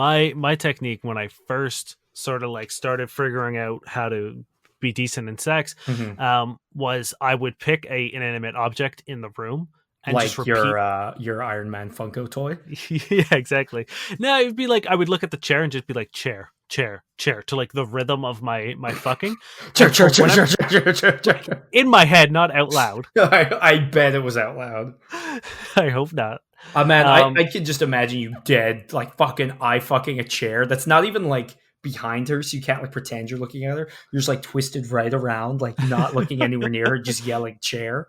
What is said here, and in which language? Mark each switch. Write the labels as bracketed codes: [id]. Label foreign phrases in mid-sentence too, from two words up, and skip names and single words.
[en] My technique when I first sort of like started figuring out how to be decent in sex, mhm. was I would pick a inanimate object in the room and just Like repeat. your Iron Man Funko toy. Yeah, exactly. No, it'd be like I would look at the chair and just be like chair, chair, chair to like the rhythm of my fucking, Chur, and chur, for chur, whenever, chur, chur, chur, chur, like, chur. in my head, not out loud. I bet it was out loud. I hope not. Man, I Um, can just imagine you dead, like fucking eye fucking a chair that's not even like behind her, so you can't like pretend you're looking at her. You're just like twisted right around, like not looking anywhere near her, just yelling chair